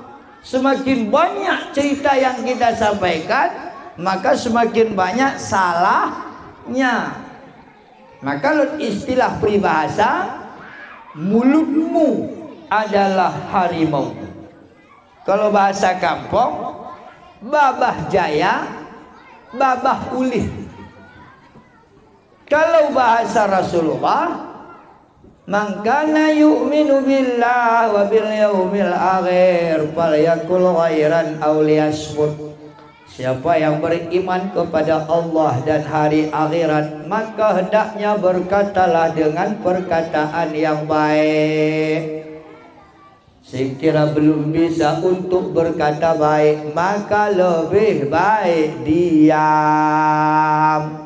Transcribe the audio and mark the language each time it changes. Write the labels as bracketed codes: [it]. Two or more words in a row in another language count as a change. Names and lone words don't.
[id] Semakin banyak cerita yang kita sampaikan, maka semakin banyak salahnya. Maka istilah peribahasa, mulutmu adalah harimau. Kalau bahasa kampung, babah jaya, babah ulih. Kalau bahasa Rasulullah, [ar] من كان يؤمن بالله وباليوم الآخر فليقل خيرا أو ليصمت. [id] Siapa yang beriman kepada Allah dan hari akhirat, maka hendaknya berkatalah dengan perkataan yang baik. Sekira belum bisa untuk berkata baik, maka lebih baik diam.